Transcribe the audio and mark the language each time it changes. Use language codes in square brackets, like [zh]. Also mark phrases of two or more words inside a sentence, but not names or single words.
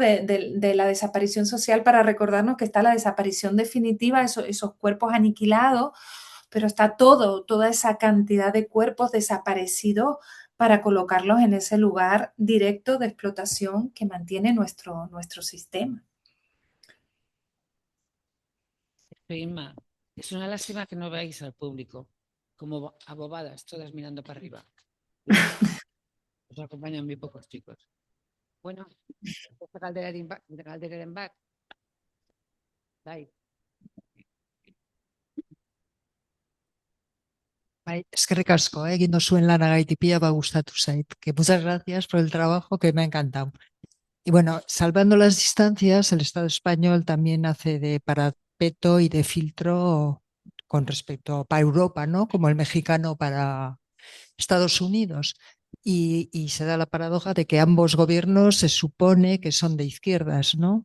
[es] De la desaparición social para recordarnos que está la desaparición definitiva, esos cuerpos aniquilados, pero está toda esa cantidad de cuerpos desaparecidos para colocarlos en ese lugar directo de explotación que mantiene nuestro sistema. Inma, es una lástima que no veáis al público como abobadas, todas mirando para arriba. Os acompañan muy pocos chicos. [eu] Bueno, galderen bat. Bai. Bai, eskerrik asko, egin duzuen lanagatik pila bat gustatu zait. [es] Que muchas gracias por el trabajo que me ha encantado. Y bueno, salvando las distancias, el Estado español también hace de parapeto y de filtro con respecto para Europa, ¿no? Como el mexicano para Estados Unidos. Y se da la paradoja de que ambos gobiernos se supone que son de izquierdas, ¿no?